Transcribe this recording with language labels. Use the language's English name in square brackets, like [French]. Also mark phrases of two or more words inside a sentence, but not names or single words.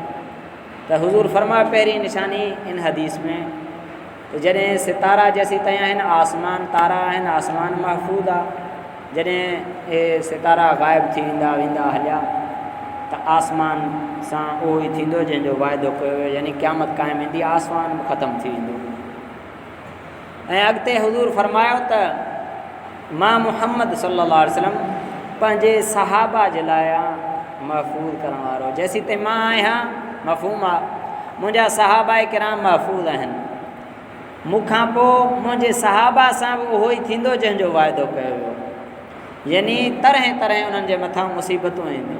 [Sindhi] त हुज़ूर फरमायो पहिरीं निशानी इन हदीस में जॾहिं सितारा जेसीं ताईं आहिनि आसमान तारा आहिनि आसमान महफ़ूज़ आहे। जॾहिं हे सितारा ग़ाइबु थी वेंदा हलिया [Urdu] تو آسمان سے وہی [Sindhi] थींदो जंहिंजो वाइदो कयो वियो, यानी क़यामत क़ाइमु ईंदी, आसमान बि ख़तमु थी वेंदो। ऐं अॻिते हुज़ूर फरमायो त मां मुहम्मद [Arabic] صلى الله عليه وسلم [Sindhi] पंहिंजे सहाबा जे लाइ महफ़ूज़ करण वारो, जेसीं ताईं मां आहियां मफ़हूम आहे, मुंहिंजा सहाबा किराम महफ़ूज़ आहिनि, मूंखां पोइ मुंहिंजे सहाबा सां बि उहो ई थींदो जंहिंजो वाइदो कयो वियो, यानी तरह तरह उन्हनि जे मथां मुसीबतूं ईंदियूं।